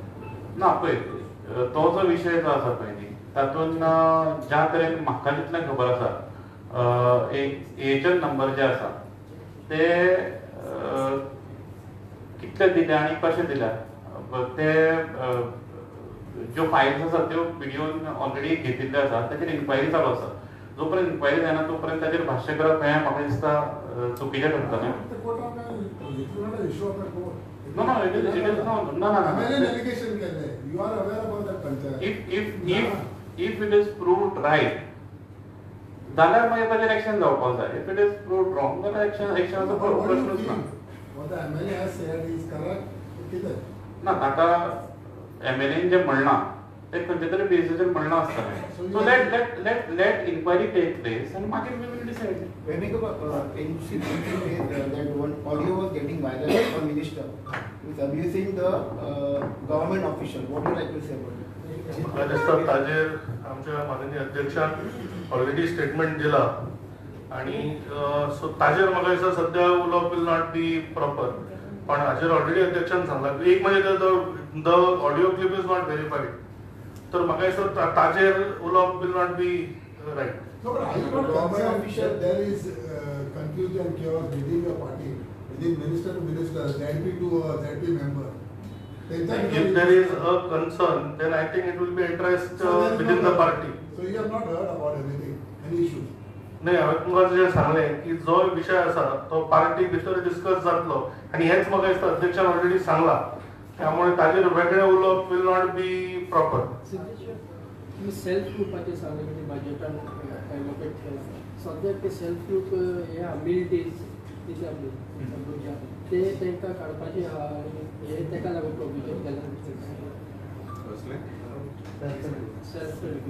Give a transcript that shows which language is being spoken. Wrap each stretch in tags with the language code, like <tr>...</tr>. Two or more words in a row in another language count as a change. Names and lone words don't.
<kok>ना पळय तो जो विशय जो आसा पळय न्ही तातूंत ज्या तरेन म्हाका जितलें खबर आसा एक एजंट नंबर जे आसा ते कितले दिले आनी कशे दिल्या ते ज्यो फायल्स आसा त्यो व्हिडिओन ऑलरेडी घेतिल्ले आसा ताचेर इन्क्वायरी चालू आसा. जोपर्यंत इन्क्वायरी जायना तोपर्यंत ताचेर भाश्य करप हें म्हाका दिसता चुकीचें ठरतलें.</kok> <en>No, it is not. No.</en> <kok>Allegation केले.</kok> <en>You are aware about that panchayat. If it is proved right,</en> <kok>जाल्यार मागीर ताचेर एक्शन जावपाक जाय.</kok> <en>If it is proved wrong, then actionचो</en> <kok>प्रश्नच ना.</kok> <en>What the MLA has said is correct.</en> <kok>कितें? ना ताका एमएलएन जे म्हणना ते खंयचे तरी बेसिसर म्हणना आसतलें.</kok> <en>So let inquiry take place and मागीर we will decide. Can you see that one audio was getting viral for minister is abusing the government official. What do you like to say about it?</en> <kok>म्हाका दिसता ताजेर आमच्या माननीय अध्यक्षान</kok> <en>already statement</en> <kok>दिला आणि सो ताजेर म्हाका दिसता सध्या उलोवप</kok> <en>will not be proper.</en> <kok>पण हाजेर ऑलरेडी अध्यक्षान सांगला एक म्हणजे</kok> <en>the audio clip is not verified</en> <kok>तर म्हाका दिसता ताजेर उलोवप</kok> <en>will not be right. No, but are you not concerned that there is confusion, chaos within your party, within minister to minister, ZP to ZP member? If there is a concern, then I think it will be addressed within the party. So you have not heard about anything, any issues?</en> <kok>नाही हांवें तुमकां जे सांगलें की जो विशय आसा तो पार्टी भितर डिस्कस जातलो आनी हेच म्हाका दिसता अध्यक्षान ऑलरेडी सांगला त्यामुळे ताजेर वेगळें उलोवप</kok> <en>will not be proper.</en> <kok>तुम्ही सेल्फ ग्रुपाचे सांगले म्हणजे बजेटान एलोकेट केला सद्या ते</kok> <en>self group</en> <kok>हे</kok> <en>meal days</en> <kok>कितें आपले ते तांकां काडपाचे आहा आनी हे ताका लागून प्रोविजन केला सेल्फ</kok>